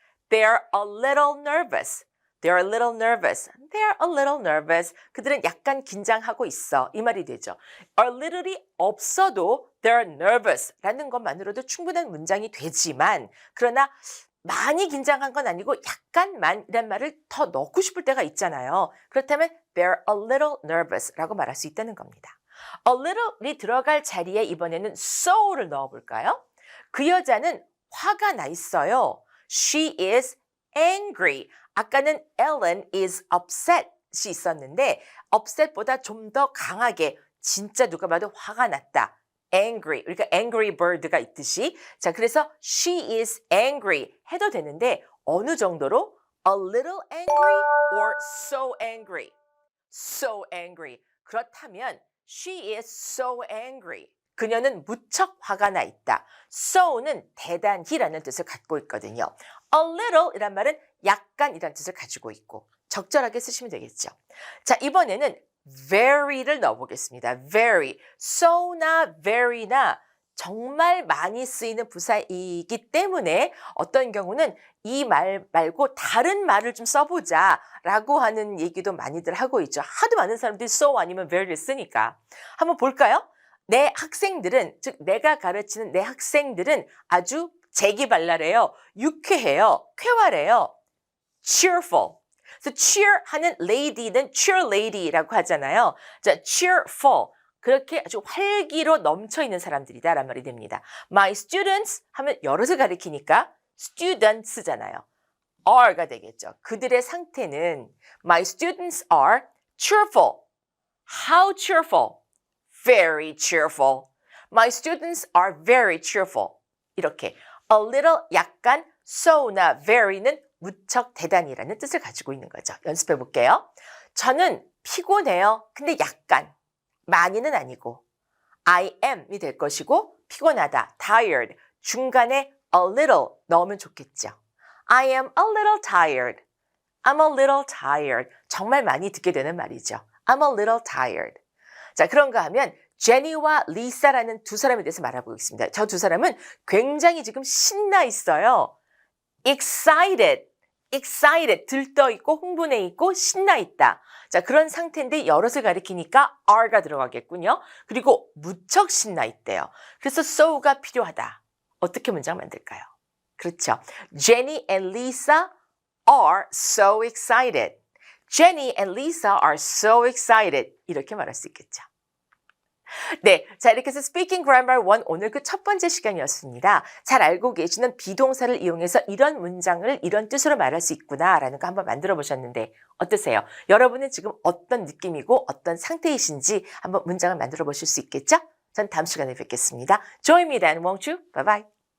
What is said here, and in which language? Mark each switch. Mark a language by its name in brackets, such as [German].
[English] They're a little nervous. They're a little nervous. They're a little nervous. [Korean] 그들은 약간 긴장하고 있어. 이 말이 되죠. A little이 없어도 [English] they're nervous [Korean] 라는 것만으로도 충분한 문장이 되지만 그러나 많이 긴장한 건 아니고 약간만 이란 말을 더 넣고 싶을 때가 있잖아요. 그렇다면 [English] they're a little nervous [Korean] 라고 말할 수 있다는 겁니다. A little이 들어갈 자리에 이번에는 so를 넣어볼까요? 그 여자는 화가 나 있어요. [English] She is angry. [Korean] 아까는 [English] Ellen is upset [Korean] 이 있었는데 upset보다 좀 더 강하게 진짜 누가 봐도 화가 났다. [English] angry. [Korean] 그러니까 angry bird가 있듯이 자 그래서 [English] she is angry [Korean] 해도 되는데 어느 정도로 [English] a little angry or so angry. so angry. [Korean] 그렇다면 [English] she is so angry. [Korean] 그녀는 무척 화가 나 있다. so는 대단히라는 뜻을 갖고 있거든요. a little 이란 말은 약간이란 뜻을 가지고 있고 적절하게 쓰시면 되겠죠. 자 이번에는 very를 넣어보겠습니다. [English] very. [Korean] so나 very나 정말 많이 쓰이는 부사이기 때문에 어떤 경우는 이 말 말고 다른 말을 좀 써보자 라고 하는 얘기도 많이들 하고 있죠. 하도 많은 사람들이 so 아니면 very를 쓰니까. 한번 볼까요? 내 학생들은, 즉 내가 가르치는 내 학생들은 아주 재기발랄해요. 유쾌해요. 쾌활해요. cheerful. 그래서 cheer 하는 lady는 cheer lady라고 하잖아요. [English] 자, cheerful. [Korean] 그렇게 아주 활기로 넘쳐있는 사람들이다 라는 말이 됩니다. My students 하면 여럿을 가리키니까 students잖아요. are가 되겠죠. 그들의 상태는 [English] My students are cheerful. How cheerful? Very cheerful. My students are very cheerful. [Korean] 이렇게 a little 약간 so나 very는 무척 대단히라는 뜻을 가지고 있는 거죠. 연습해 볼게요. 저는 피곤해요. 근데 약간. 많이는 아니고. I am이 될 것이고 피곤하다. [English] tired. [Korean] 중간에 a little 넣으면 좋겠죠. [English] I am a little tired. I'm a little tired. [Korean] 정말 많이 듣게 되는 말이죠. [English] I'm a little tired. [Korean] 자, 그런가 하면 제니와 리사라는 두 사람에 대해서 말해보겠습니다. 저 두 사람은 굉장히 지금 신나 있어요. excited, 들떠 있고 흥분해 있고 신나 있다. 자, 그런 상태인데 여럿을 가리키니까 are가 들어가겠군요. 그리고 무척 신나 있대요. 그래서 so가 필요하다. 어떻게 문장 만들까요? 그렇죠. [English] Jenny and Lisa are so excited. Jenny and Lisa are so excited. [Korean] 이렇게 말할 수 있겠죠. 네, 자 이렇게 해서 Speaking Grammar 1 오늘 그 첫 번째 시간이었습니다. 잘 알고 계시는 비동사를 이용해서 이런 문장을 이런 뜻으로 말할 수 있구나라는 거 한번 만들어 보셨는데 어떠세요? 여러분은 지금 어떤 느낌이고 어떤 상태이신지 한번 문장을 만들어 보실 수 있겠죠? 전 다음 시간에 뵙겠습니다. [English] Join me then, won't you? Bye bye.